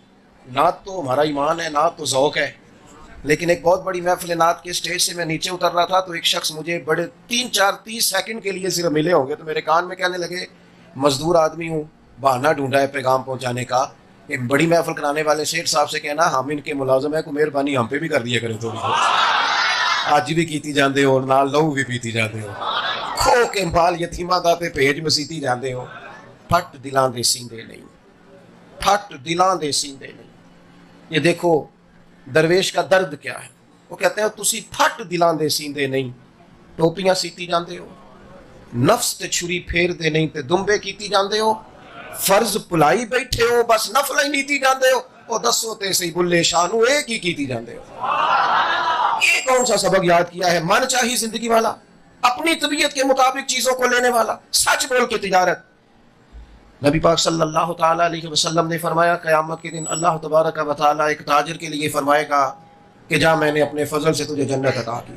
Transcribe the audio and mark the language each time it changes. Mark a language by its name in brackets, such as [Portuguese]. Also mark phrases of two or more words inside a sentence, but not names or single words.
[Urdu] نعت تو ہمارا ایمان ہے، نعت تو ذوق ہے. لیکن ایک بہت بڑی محفل نعت کے اسٹیج سے میں نیچے اتر رہا تھا تو ایک شخص مجھے بڑے 30 سیکنڈ کے لیے صرف ملے ہوں گے، تو میرے کان میں کہنے لگے مزدور آدمی ہوں، بہانہ ڈھونڈا ہے پیغام پہنچانے کا. ایک بڑی محفل کرانے والے سیٹھ صاحب سے کہنا ہم ان کے ملازم ہیں، کو مہربانی ہم پہ بھی کر دیا کریں، [Punjabi] تو آج بھی کیتی جاندے ہو، نال لہو بھی پیتی جاندے ہو، کھو کے بال یتیماں دا تے بھیج مسیتی جاندے ہو. پھٹ دلاں دے سیندے نہیں، پھٹ دلاں دے سیندے نہیں. [Urdu] یہ دیکھو درویش کا درد کیا ہے. وہ کہتے ہیں [Punjabi] تسی پھٹ دلاں دے سیندے نہیں، ٹوپیاں سیتی جاندے ہو، نفس تے چھری پھیر دے نہیں تے دمبے کیتی جاندے ہو، فرض پلائی بیٹھے ہو بس نفل ہی نیتی جاندے ہو، وہ دسو تے سی بلے شانو ایک ہی کیتی جاندے ہو. [Urdu] یہ کون سا سبق یاد کیا ہے؟ من چاہی زندگی والا، اپنی طبیعت کے مطابق چیزوں کو لینے والا، سچ بول کے تجارت. نبی پاک [Arabic] صلی اللہ تعالیٰ علیہ وسلم [Urdu] نے فرمایا قیامت کے دن اللہ تبارک و تعالیٰ ایک تاجر کے لیے فرمائے گا کہ جا میں نے اپنے فضل سے تجھے جنت عطا کی.